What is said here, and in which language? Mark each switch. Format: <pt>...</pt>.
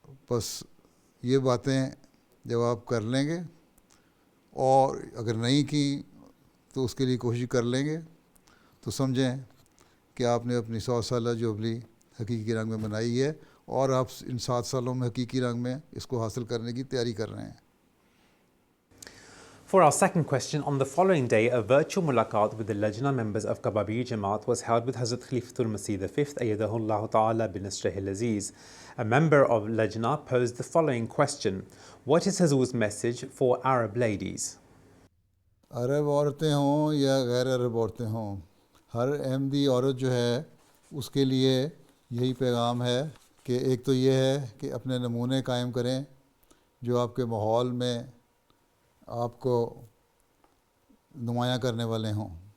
<hi>बस ये बातें जब आप कर लेंगे और अगर नहीं की तो उसके लिए कोशिश कर लेंगे, तो समझें कि आपने अपनी 100 साल जुबली हकीकी रंग में मनाई है और आप इन 7 सालों में हकीकी रंग में इसको हासिल करने की तैयारी कर रहे हैं.</hi> <en>For our second question, on the following day, a virtual mulaqat with the Lajna members of Kababir Jamaat was held with Hazrat Khalifatul Masih V Ayyadahullah Ta'ala bin Nasrihil Aziz. A member of Lajna posed the following question: what is Hazur's message for Arab ladies?</en> <hi>अरब औरतें हों या गैर अरब औरतें हों, हर अहमदी औरत जो है उसके लिए यही पैगाम है कि एक तो ये है कि अपने नमूने कायम करें जो आपके माहौल में आपको नुमायाँ करने वाले हों.</hi>